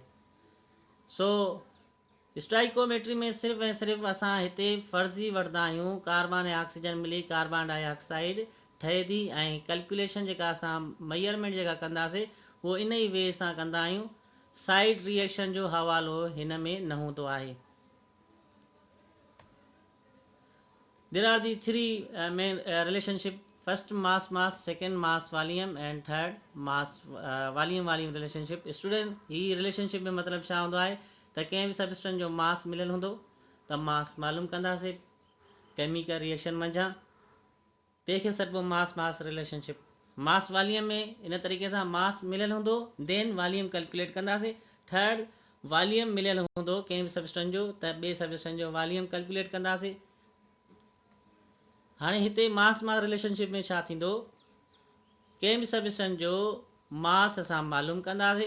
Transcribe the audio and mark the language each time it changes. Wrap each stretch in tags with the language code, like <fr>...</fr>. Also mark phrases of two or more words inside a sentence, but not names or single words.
<sd>सो स्टोइकोमेट्री में सिर्फ़ु ऐं सिर्फ़ु असां हिते फ़र्ज़ी वठंदा आहियूं कार्बन ऐं ऑक्सीजन मिली</sd> <en>carbon dioxide</en> <sd>ठहे थी, ऐं कैलकुलेशन जेका असां मेजरमेंट जेका कंदासीं उहो इन ई वे सां कंदा आहियूं।</sd> <en>side reaction</en> <sd>जो हवालो हिन में न हूंदो आहे।</sd> <en>There are the three main relationship. First mass, second mass volume, and third mass volume relationship.</en> <sd>Student ही relationship में मतलब छा हूंदो आहे त कंहिं बि सबस्टेंस जो मास मिलियल हूंदो त मास मालूम कंदासीं</sd> <en>chemical reaction</en> <sd>मंझां, तंहिंखे सॾिबो</sd> <en>mass relationship. mass volume</en> <sd>में इन तरीक़े सां मास मिलियल हूंदो</sd> <en>then volume calculate</en> <sd>कंदासीं।</sd> <en>third volume</en> <sd>मिलियल हूंदो कंहिं बि सबस्टेंस जो त ॿिए सबस्टेंस जो</sd> <en>volume calculate</en> <sd>कंदासीं। हाणे हिते</sd> <en>mass relationship</en> <sd>में छा थींदो, कंहिं बि सबस्टेंस जो मास असां मालूम कंदासीं।</sd>